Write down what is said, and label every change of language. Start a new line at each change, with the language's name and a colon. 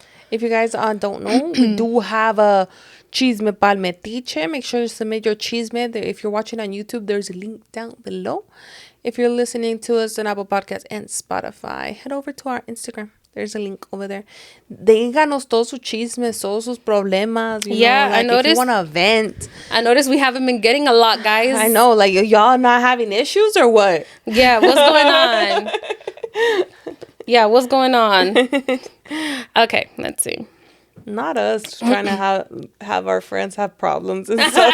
English: If you guys don't know, we do have a Chisme pal metiche. Make sure to submit your chisme. If you're watching on YouTube, there's a link down below. If you're listening to us on Apple Podcasts and Spotify, head over to our Instagram. There's a link over there.
Spanish: Díganos todos sus chismes, todos sus problemas.
English: You know, like, I noticed. If you want to vent. I noticed we haven't been getting a lot, guys. I know. Like, y'all not having issues or what? Yeah, what's going on? Yeah, what's going on? Okay, let's see. Not us trying to have our friends have problems and stuff.